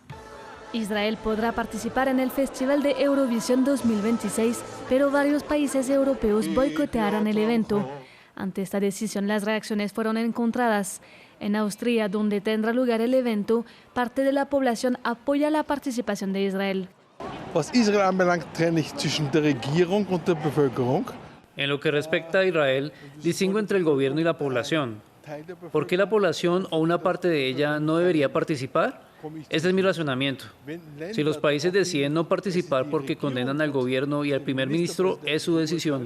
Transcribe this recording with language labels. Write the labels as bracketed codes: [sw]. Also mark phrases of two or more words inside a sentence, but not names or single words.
[es] Israel podrá participar en el Festival de Eurovisión 2026, pero varios países europeos boicotearán el evento. Ante esta decisión, las reacciones fueron encontradas. En Austria, donde tendrá lugar el evento, parte de la población apoya la participación de Israel. [de] Was Israel anbelangt, trenne ich zwischen der Regierung und der Bevölkerung. [es] En lo que respecta a Israel, distingo entre el gobierno y la población. ¿Por qué la población o una parte de ella no debería participar? Ese es mi razonamiento. Si los países deciden no participar porque condenan al gobierno y al primer ministro, es su decisión.